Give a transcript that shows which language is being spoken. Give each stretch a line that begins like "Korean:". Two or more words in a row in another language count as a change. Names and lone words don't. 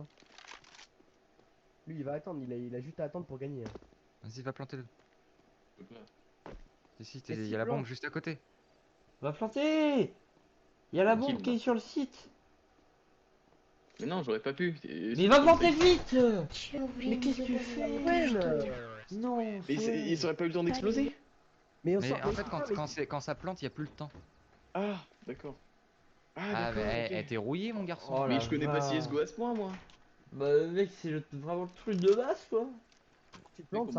French: Lui, il va attendre, il a juste à attendre pour gagner. Hein. Vas-y, va planter le... Je peux pas. Ici, Mais il si, y a la plante. bombe juste à côté. Va planter. Il y a la bombe Tranquille, qui est moi. sur le site. Mais non, j'aurais pas pu. Mais va planter vite.
Russian: Чё,
French: Mais
Russian: блин,
French: qu'est-ce que tu
Russian: забывай,
French: fais
Russian: что ли?
French: Non. Mais ils auraient pas eu le temps d'exploser? Mais on Mais sort- en fait, mais- quand ça plante, il y a plus le temps. Ah, d'accord. Ah, d'accord, mais ok. elle était rouillée, mon garçon. Oh Mais la je connais pas vache. CSGO à ce point, moi. Bah mec, c'est vraiment le truc de base quoi. Tu te plantes, ça